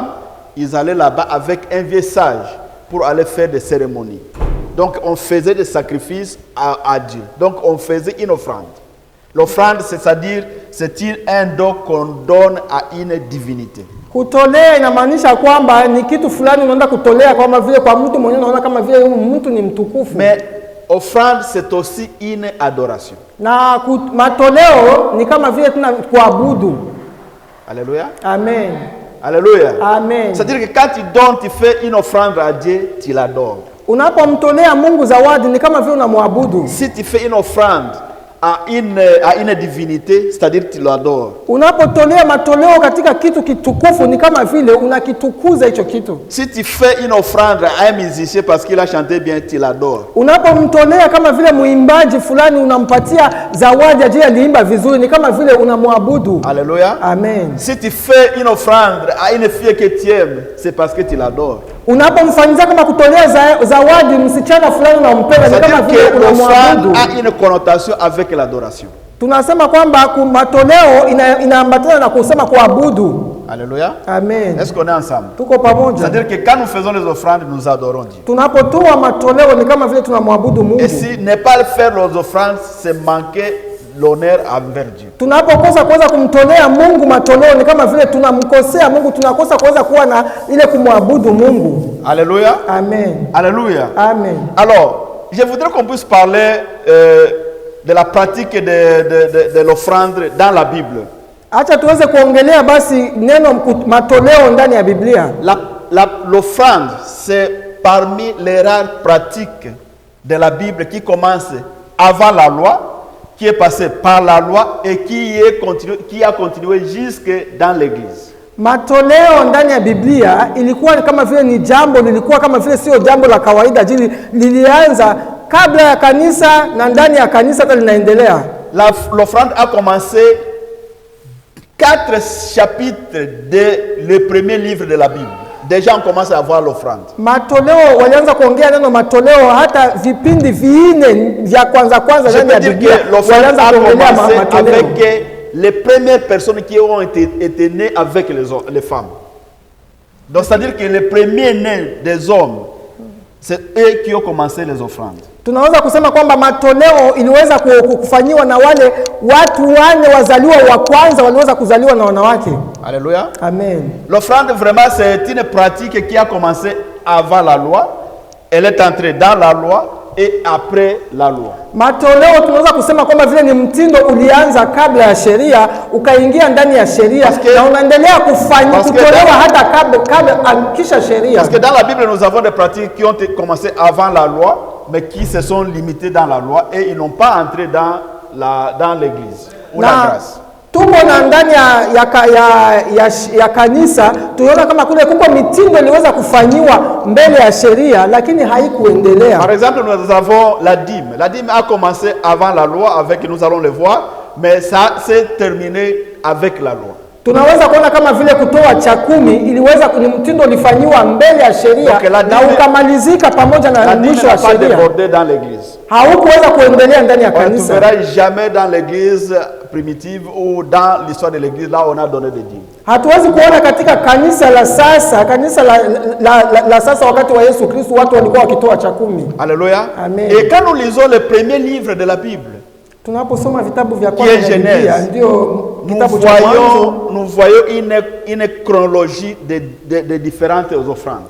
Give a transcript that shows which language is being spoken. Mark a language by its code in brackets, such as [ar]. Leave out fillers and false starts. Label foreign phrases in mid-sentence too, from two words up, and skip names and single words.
[fr] Ils allaient là-bas avec un vieux sage pour aller faire des cérémonies. Donc on faisait des sacrifices à Dieu. Donc on faisait une offrande. L'offrande, c'est-à-dire c'est un don qu'on donne à une divinité. [sw] Kutolea inamaanisha kwamba ni kitu fulani unaenda kutolea kama vile kwa mtu mwenyewe unaona kama vile huyu mtu ni mtukufu. [fr] Mais offrande, c'est aussi une adoration. [sw] Na matoleo ni kama vile tuna kuabudu. [fr] Alléluia. Amen. Alléluia. Amen. C'est-à-dire que quand tu donnes, tu fais une offrande à Dieu, tu l'adores. [sw] Unapomtolea Mungu zawadi ni kama vile unamwabudu. [fr] Si tu fais une offrande à une divinité, c'est-à-dire tu l'adores. [sw] Unapotolea matoleo katika kitu kitukufu ni kama vile unakitukuza hicho kitu. [fr] Si tu fais une offrande à un musicien parce qu'il a chanté bien, tu l'adores. [sw] Unapomtolea kama vile muimbaji fulani unampatia zawadi ajili aliimba vizuri ni kama vile unamwabudu. [fr] Alléluia. Amen. Si tu fais une offrande à une fille que tu aimes, c'est parce que tu l'adores. [sw] Unapomfanyia kama kutolea zawadi msichana fulani unampenda ni kama vile unamwabudu. [fr] L'offrande a une connotation avec l'adoration. [sw] Tunasema kwamba matoleo inaambatana na kusema kuabudu. [fr] Alléluia. Amen. Est-ce qu'on est ensemble? [sw] Tuko pamoja. [fr] C'est-à-dire que quand nous faisons les offrandes, nous adorons Dieu. [sw] Tunapotoa matoleo ni kama vile tunamwabudu Mungu. [fr] Et si ne pas faire les offrandes, c'est manquer l'honneur envers Dieu. [sw] Tunapokosa kuweza kumtolea Mungu matoleo ni kama vile tunamkosea Mungu, tunakosa kuweza kuwa na ile kumwabudu Mungu. [fr] Alléluia. Amen. Alléluia. Amen. Alors, je voudrais qu'on puisse parler de la pratique de l'offrande dans la Bible. [sw] Acha tuweze kuongelea basi neno matoleo ndani ya Biblia. [fr] L'offrande, c'est parmi les rares pratiques de la Bible qui commence avant la loi, qui est passé par la loi et qui a continué jusque dans l'Église. [sw] Matoleo ndani ya Biblia ilikuwa kama vile ni jambo lilikuwa kama vile sio jambo la kawaida, lilianza kabla ya kanisa na ndani ya kanisa hata linaendelea. [fr] L'offrande a commencé 4 chapitres de le premier livre de la Bible. Déjà on commence à voir l'offrande. [sw] Matoleo walianza kuongea neno matoleo hata vipindi 4 vya kwanza ndani ya Biblia. Walianza kuongelea matoleo [fr] avec les premières personnes qui ont été nées avec les femmes. Donc c'est-à-dire que les premiers nés des hommes, c'est eux qui ont commencé les offrandes. [sw] Tunaweza kusema kwamba matoleo iliweza kufanyiwa na wale watu wane wazaliwa wa kwanza waliweza kuzaliwa na wanawake. [fr] Alléluia. Amen. L'offrande vraiment c'est une pratique qui a commencé avant la loi. Elle est entrée dans la loi et après la loi. [sw] Matoleo tunaweza kusema kwamba vile ni mtindo ulianza kabla ya sheria ukaingia ndani ya sheria na unaendelea kutolewa hata kabla kisha sheria. [fr] Parce que dans la Bible nous avons des pratiques qui ont commencé avant la loi mais qui se sont limitées dans la loi et ils n'ont pas entré dans l'église ou la grâce. [sw] Tuko na ndani ya kanisa tunaona kama kule kuko mitindo iliweza kufanywa mbele ya sheria lakini haikuendelea. [fr] Par exemple nous avons la dîme. La dîme a commencé avant la loi avec nous allons le voir mais ça s'est terminé avec la loi. [sw] Tunaweza kuona kama vile kutoa cha 10 iliweza ni mtindo ulifanywa mbele ya sheria na ukamalizika pamoja na mwisho wa sheria. Haukuweza kuendelea ndani ya kanisa. [fr] Tu verras jamais dans l'église primitive ou dans l'histoire de l'église là on a donné des dîmes. [sw] Hatuwezi kuona katika kanisa la sasa, la sasa wakati wa Yesu Kristo watu walikuwa wakitoa cha 10. [fr] Alléluia. Amen. Et quand nous lisons le premier livre de la Bible, [sw] tunaposoma vitabu vya kwanza vya Biblia ndio kitabu cha Mwanzo, [fr] nous voyons une chronologie de différentes offrandes.